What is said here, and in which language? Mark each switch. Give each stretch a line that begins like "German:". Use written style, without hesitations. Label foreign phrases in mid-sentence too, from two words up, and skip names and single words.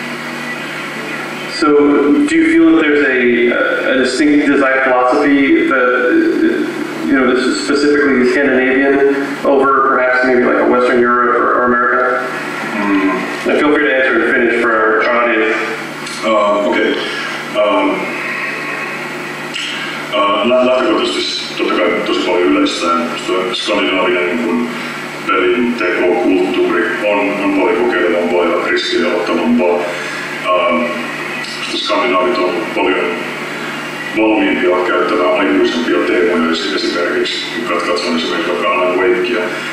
English: So, do you feel that there's a distinct design philosophy that this is specifically Scandinavian over perhaps maybe like a Western Europe or America? And feel free to answer and finish for our audience. Okay.
Finnish: Lähtökohtaisesti totta kai tosi paljon yleistään. Skandinaavinen niin pelin tekokulttuuri on paljon kokeilevampaa ja riskiä ottavampaa. Skandinaavit on paljon valmiimpia käyttämään aikuisempia teemoja, esimerkiksi katsotaan esimerkiksi vaikka Alan Wakea.